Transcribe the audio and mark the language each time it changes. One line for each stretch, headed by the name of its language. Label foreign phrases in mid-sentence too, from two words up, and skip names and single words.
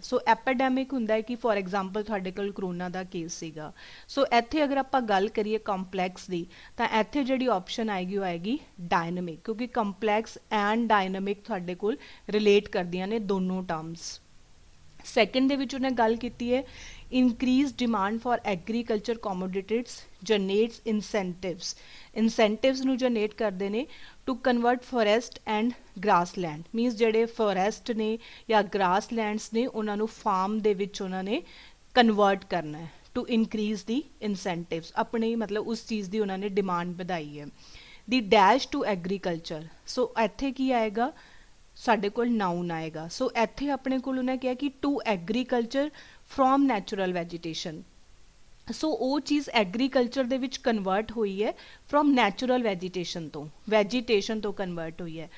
Punjabi: ਸੋ ਐਪੀਡੈਮਿਕ ਹੁੰਦਾ ਹੈ ਕਿ
English: for example
Punjabi: ਤੁਹਾਡੇ ਕੋਲ ਕਰੋਨਾ ਦਾ ਕੇਸ ਸੀਗਾ। ਸੋ ਇੱਥੇ ਅਗਰ ਆਪਾਂ ਗੱਲ ਕਰੀਏ ਕੰਪਲੈਕਸ ਦੀ ਤਾਂ ਇੱਥੇ ਜਿਹੜੀ ਆਪਸ਼ਨ ਆਏਗੀ ਉਹ ਆਏਗੀ ਡਾਇਨਾਮਿਕ, ਕਿਉਂਕਿ
English: complex and dynamic
Punjabi: ਤੁਹਾਡੇ ਕੋਲ ਰਿਲੇਟ ਕਰਦੀਆਂ ਨੇ ਦੋਨੋਂ ਟਰਮਸ। ਸੈਕਿੰਡ ਦੇ ਵਿੱਚ ਉਹਨੇ ਗੱਲ ਕੀਤੀ ਹੈ
English: increased demand for agriculture commodities generates incentives।
Punjabi: incentives ਨੂੰ ਜਨਰੇਟ ਕਰਦੇ ਨੇ
English: to convert forest and grassland, means
Punjabi: ਜਿਹੜੇ forest ਨੇ ਜਾਂ grasslands ਨੇ ਉਹਨਾਂ ਨੂੰ farm ਦੇ ਵਿੱਚ ਉਹਨਾਂ ਨੇ convert ਕਰਨਾ ਹੈ
English: to increase the incentives,
Punjabi: ਆਪਣੇ ਮਤਲਬ ਉਸ ਚੀਜ਼ ਦੀ ਉਹਨਾਂ ਨੇ ਡਿਮਾਂਡ ਵਧਾਈ ਹੈ।
English: the dash to agriculture,
Punjabi: ਸੋ ਇੱਥੇ ਕੀ ਆਏਗਾ ਸਾਡੇ ਕੋਲ ਨਾਊਨ ਆਏਗਾ। ਸੋ ਇੱਥੇ ਆਪਣੇ ਕੋਲ ਉਹਨੇ ਕਿਹਾ ਕਿ
English: to agriculture from natural vegetation.
Punjabi: ਸੋ ਉਹ ਚੀਜ਼ ਐਗਰੀਕਲਚਰ ਦੇ ਵਿੱਚ ਕਨਵਰਟ ਹੋਈ ਹੈ
English: from natural vegetation
Punjabi: ਤੋਂ ਕਨਵਰਟ ਹੋਈ ਹੈ।